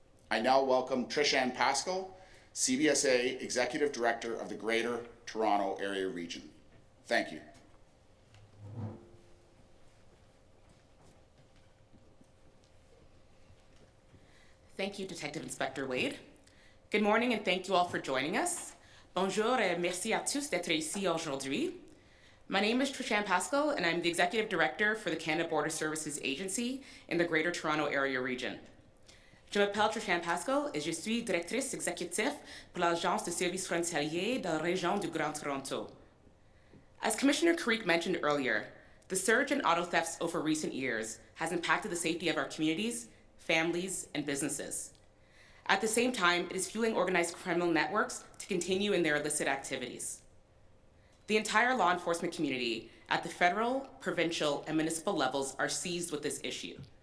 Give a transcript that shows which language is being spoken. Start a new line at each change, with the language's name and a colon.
English: I now welcome Trish-Ann Pascal, CBSA Executive Director of the Greater Toronto Area Region. Thank you. Thank you, Detective Inspector Wade. Good morning and thank you all for joining us.
French: Bonjour et merci à tous d'être ici aujourd'hui.
English: My name is Trish-Ann Pascal and I'm the Executive Director for the Canada Border Services Agency in the Greater Toronto Area Region.
French: Je m'appelle Trish-Ann Pascal et je suis directrice exécutive pour l'Agence de services frontaliers de la région du Grand Toronto.
English: As Commissioner Creek mentioned earlier, the surge in auto thefts over recent years has impacted the safety of our communities, families, and businesses. At the same time, it is fueling organized criminal networks to continue in their illicit activities. The entire law enforcement community at the federal, provincial, and municipal levels are seized with this issue.